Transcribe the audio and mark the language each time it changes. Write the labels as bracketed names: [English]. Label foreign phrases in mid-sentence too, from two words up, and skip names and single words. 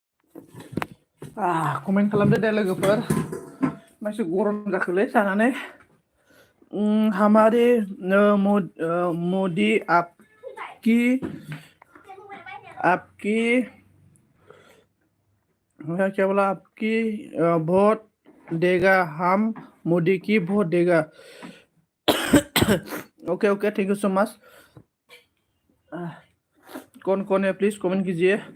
[Bodo] कमेन्ट खालामदो दे लोगोफोर मासे गरम जाखोलै जानानै [Hindi] हमारे मोदी आपकी आपकी क्या बोला आपकी वोट देगा हम मोदी की वोट देगा [English] okay okay thank you so much [Hindi] कौन कौन है [English] please comment [Hindi] कीजिए